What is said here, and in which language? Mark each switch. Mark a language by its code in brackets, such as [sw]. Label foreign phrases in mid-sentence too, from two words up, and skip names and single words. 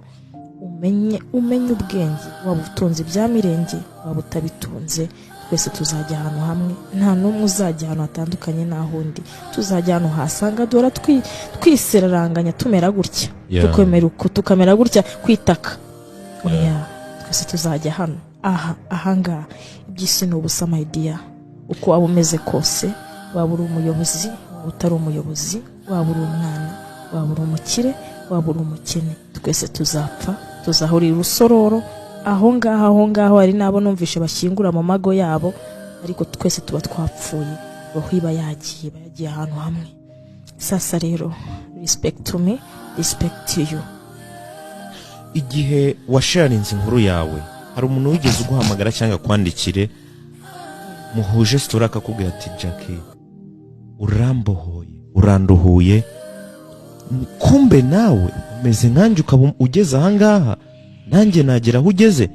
[rw] Umenye ubwenge, waba utunze ibya mirenge waba utabitunze, twese tuzajya ahantu hamwe. Nta n'umwe uzajya ahantu hatandukanye n'ahundi. Tuzajya ahantu hasanga duhora twiseraranganya tumera gutya, tukomera uko tukamera gutya kwitaka. Twese tuzajya hano ahangaha. Iby'isi ni ubusa [en] my dear. [rw] Uko waba umeze kose, waba uri umuyobozi, waba utari umuyobozi, waba uri umwana, waba uri umukire, waba uri umukene, twese tuzapfa, tuzahurira urusororo aho ngaho. Hari nabo numvishe bashyingura mu mago yabo, ariko twese tuba twapfuye, roho iba yagiye ahantu hamwe. Sasa rero, [en] respect to me, respect to you. [rw] Igihe washarinze inkuru yawe, hari umuntu wigeze uguhamagara cyangwa kwandikire muhuje story akakubwira ati Jackie urambohoye, uranduhuye, kumbe nawe umeze nkanje ukaba ugeze ahangaha nanjye nagera aho ugeze?